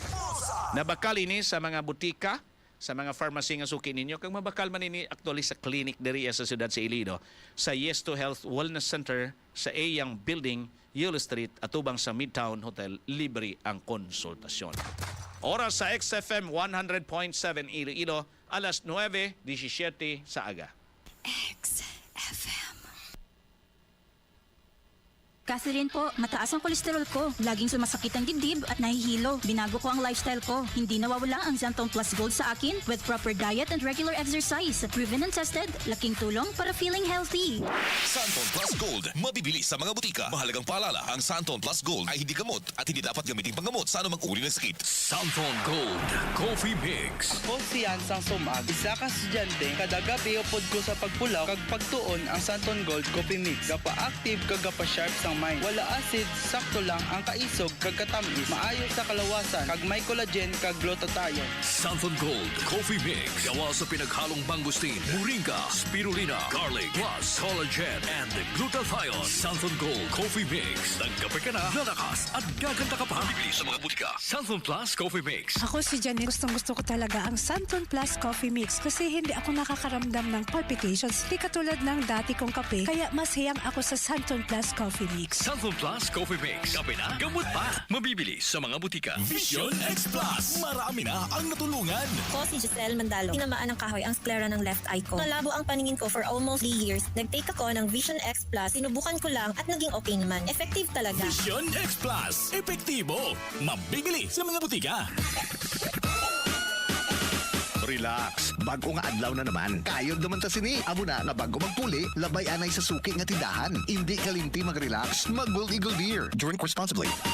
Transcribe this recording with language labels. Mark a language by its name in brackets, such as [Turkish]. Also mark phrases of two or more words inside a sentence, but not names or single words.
[Hiligaynon] Nabakal ini sa mga butika, sa mga pharmacy nga suki ninyo, kag mabakal man ini actually sa clinic diri sa siyudad sa ILOILO, sa Yes to Health Wellness Center sa Ayang Building, Yule Street, atubang sa Midtown Hotel, libre ang konsultasyon. Oras sa XFM 100.7 Iloilo, alas 9:17 sa aga. [Filipino] Catherine po, mataas ang kolesterol ko. Laging sumasakit ang dibdib at nahihilo. Binago ko ang lifestyle ko. Hindi nawawala ang Xanton Plus Gold sa akin [English] with proper diet and regular exercise. Proven and tested, [Filipino] laking tulong para [English] feeling healthy. [Filipino] Santon Plus Gold, mabibili sa mga butika. Mahalagang paalala, ang Santon Plus Gold ay hindi gamot at hindi dapat gamitin panggamot sa anumang uri ng sakit. Santon Gold Coffee Mix. Ako si Hansang Sumag. [Hiligaynon] Isa ka estudyante, kada gabi upod ko sa pagpulaw kag pagtuon ang Santon Gold Coffee Mix. Gapa-active kag gapa-sharp sang mind. Wala acid, sakto lang ang kaisog kag katamis. Maayo sa kalawasan kag may collagen kag glutathione. Santon Gold Coffee Mix. [Filipino] Gawa sa pinaghalong mangustin, moringa, spirulina, garlic, [English] plus collagen and glutathione. [Filipino] Santon Gold Coffee Mix. Nagkape ka na, lalakas at gaganda ka pa. Bibili sa mga butika. Santon Plus Coffee Mix. Ako si Janet. Gustong-gusto ko talaga ang Santon Plus Coffee Mix kasi hindi ako nakakaramdam ng palpitations. Di katulad ng dati kong kape, kaya mas hiyang ako sa Santon Plus Coffee Mix. Santon Plus Coffee Mix. Kape na, gamot pa. Mabibili sa mga butika. Vision X Plus. Marami na ang natulungan. Ako si Giselle Mandalo. Tinamaan ng kahoy ang sklera ng [English] left eye [Filipino] ko. Malabo ang paningin ko [English] for almost 3 years. [Filipino] Nag-take ako ng Vision X Plus. Sinubukan ko lang at naging okay naman. Effective talaga. Vision X Plus. Epektibo. Mabibili sa mga butika. [Hiligaynon] Relax, bago nga adlaw na naman. Kayod naman ta sini. Amo na nga bago magpuli, labay anay sa suki nga tindahan. Hindi kalimti mag-relax, mag-Gold Eagle Beer. [English] Drink responsibly.